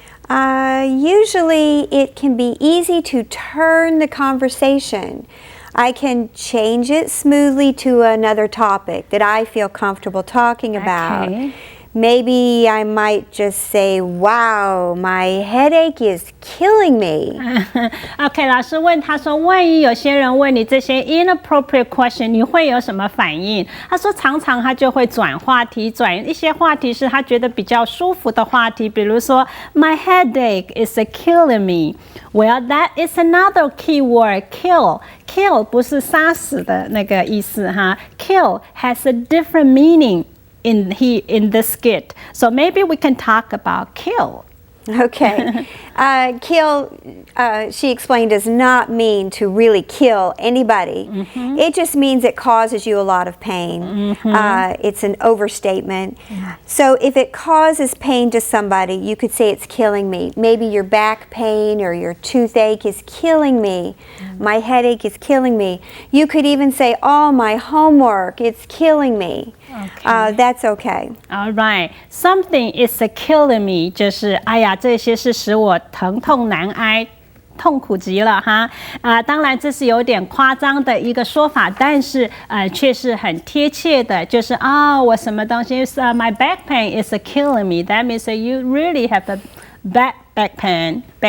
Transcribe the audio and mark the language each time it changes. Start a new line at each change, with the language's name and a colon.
English: Usually it can be easy to turn the conversation. I can change it smoothly to another topic that I feel comfortable talking about. Okay. Maybe I might just say, wow, my headache is killing me.
Chinese: OK， 老师问他说，万一有些人问你这些 inappropriate question， 你会有什么反应？他说，常常他就会转话题，转一些话题是他觉得比较舒服的话题，比如说
English: My headache is killing me. Well, that is another key word, kill. Kill
Chinese: 不是杀死的那个意思哈
English: ，kill has a different meaning in this skit. So maybe we can talk about kill. Okay. Kill, she explained, does not mean to really kill anybody. It just means it causes you a lot of pain. It's an overstatement. So if it causes pain to somebody, you could say it's killing me. Maybe your back pain or your toothache is killing me. My headache is killing me. You could even say, oh, my homework, it's killing me. That's okay. All right. Something is killing me.
Chinese: 就是哎呀，这些是使我疼痛难挨，痛苦极了哈。当然这是有点夸张的一个说法，但是却是很贴切的，就是我什么东西
English: my back pain is killing me. That means that you really have a back pain.